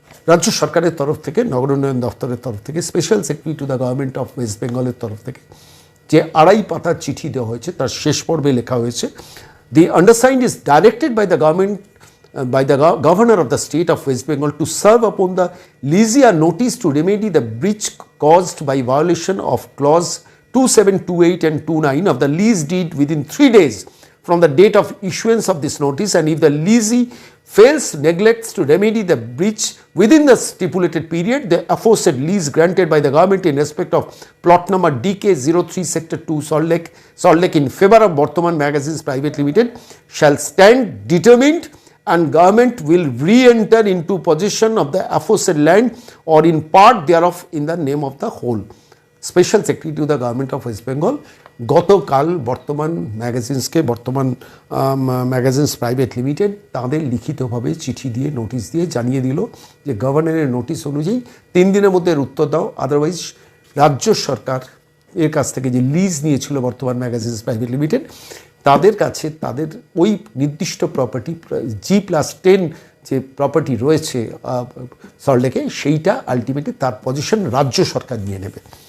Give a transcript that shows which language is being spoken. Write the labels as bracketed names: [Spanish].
[Bangla] রাজ্য সরকারের তরফ থেকে, [English] নগর উন্নয়ন দপ্তরের [Bangla] তরফ থেকে, special secretary to the government of West বেঙ্গলের তরফ থেকে যে 2.5 পাতার চিঠি দেওয়া হয়েছে, তার শেষ পর্বে লেখা হয়েছে, [English] The undersigned is directed by the government by the governor of the state of West Bengal to serve upon the Lease a notice to remedy the breach caused by violation of clause 2728 and 29 of the lease deed within 3 days from the date of issuance of this notice, and if the leasee fails, neglects to remedy the breach within the stipulated period, the aforesaid lease granted by the government in respect of plot number DK03 Sector 2 Salt Lake in favor of Bartaman Magazines Private Limited shall stand determined, and government will re-enter into possession of the aforesaid land or in part thereof in the name of the whole. Special Secretary to the Government of West Bengal [Bangla] গতকাল বর্তমান ম্যাগাজিনসকে বর্তমান magazines private limited তাদের লিখিতভাবে চিঠি দিয়ে notice দিয়ে জানিয়ে দিল যে গভর্নরের নোটিশ অনুযায়ী 3 দিনের মধ্যে উত্তর দাও, আদারওয়াইজ রাজ্য সরকার এর কাছ থেকে যে লিজ নিয়েছিল বর্তমান ম্যাগাজিনস প্রাইভেট লিমিটেড তাদের কাছে তাদের ওই নির্দিষ্ট প্রপার্টি G+10 যে প্রপার্টি রয়েছে সল্টলেকে সেইটা আলটিমেটলি তার পজিশন রাজ্য সরকার নিয়ে নেবে।